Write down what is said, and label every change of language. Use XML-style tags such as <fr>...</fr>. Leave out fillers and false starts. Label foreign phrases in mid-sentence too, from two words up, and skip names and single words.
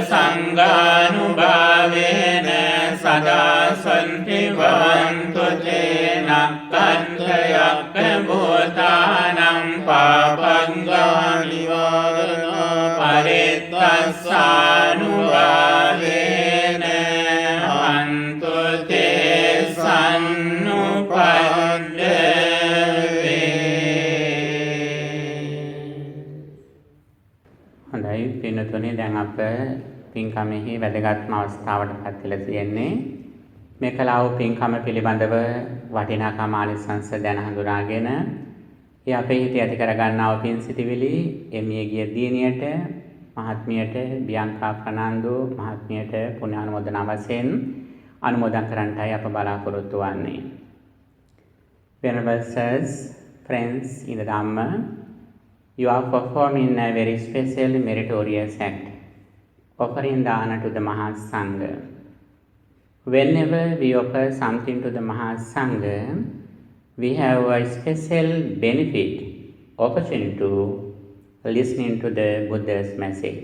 <pi>සංඝානුභාවේන සදා සන්ති භවන්තු තේ නක්ඛන්තයක්ඛ භූතානං පාපංගානිවාරණ පරිත්තස්සානුභාවේන අන්තු තේ සන්නුපද්දවේ.</pi> <si>හොඳයි පින්තුනේ, දැන් අප පින්කමෙහි වැදගත්ම අවස්ථාවට පත් වෙලා තියෙන්නේ. මේ කලාව පින්කම පිළිබඳව වටිනාකම ආනිසංස දැන හඳුනාගෙන ඒ අපේ හිතේ ඇති කරගන්නා වූ පින් සිටිවිලි එමිය ගිය දිනියට මහත්මියට බියංකා ප්‍රනාන්දු මහත්මියට පුණ්‍ය අනුමෝදනා වශයෙන් අනුමෝදන් කරන්නටයි අප බලාපොරොත්තු වන්නේ.</si> <en>Venerable sirs, friends in the Dhamma, you are performing a very special meritorious act, offering the honor to the Mahasangha. Whenever we offer something to the Mahasangha, we have a special benefit, opportunity to listening to the Buddha's message.</en>